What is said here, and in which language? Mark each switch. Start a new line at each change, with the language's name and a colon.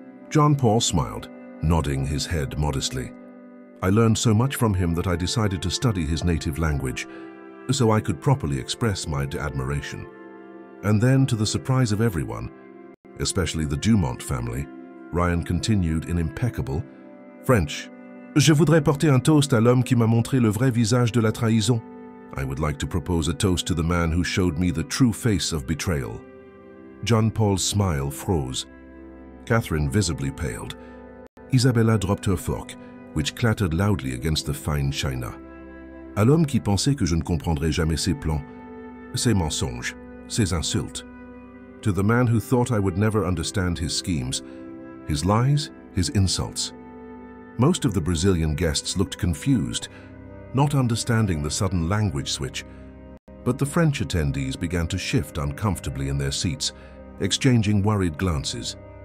English: John Paul smiled, nodding his head modestly. "I learned so much from him that I decided to study his native language, so I could properly express my admiration." And then, to the surprise of everyone, especially the Dumont family, Ryan continued in impeccable French.
French: "Je voudrais porter un toast à l'homme qui m'a montré le vrai visage de la trahison."
English: I would like to propose a toast to the man who showed me the true face of betrayal. John Paul's smile froze. Catherine visibly paled. Isabella dropped her fork, which clattered loudly against the fine china.
French: "À l'homme qui pensait que je ne comprendrais jamais ses plans, ses mensonges, ses insultes."
English: To the man who thought I would never understand his schemes, his lies, his insults. Most of the Brazilian guests looked confused, not understanding the sudden language switch, but the French attendees began to shift uncomfortably in their seats, exchanging worried glances.